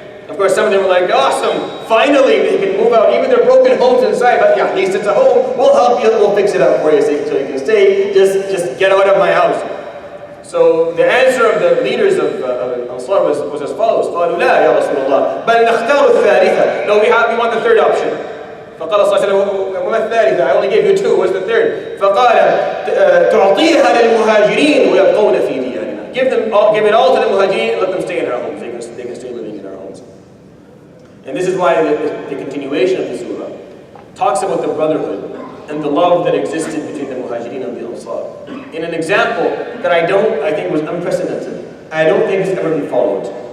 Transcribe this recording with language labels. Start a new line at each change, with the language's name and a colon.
English: Of course, some of them were like, awesome, finally they can move out, even their broken homes inside, but yeah, at least it's a home, we'll help you, we'll fix it up for you so you can stay, just get out of my house. So the answer of the leaders of Ansar was as follows:
Arabic: قالوا لا يا رسول الله بل نختار الثالثة.
English: No, we want the third option.
Arabic: فقال صلى الله عليه وسلم وما الثالثة?
English: I only gave you two. What's the third?
Arabic: فقال تعطيها للمهاجرين ويبقون في ديارنا.
English: Give it all to the Muhajirin and let them stay in our homes. They can stay living in our homes. And this is why the continuation of the surah talks about the brotherhood and the love that existed between the Muhajirin and the Ansar. In an example that I think was unprecedented. I don't think it's ever been followed.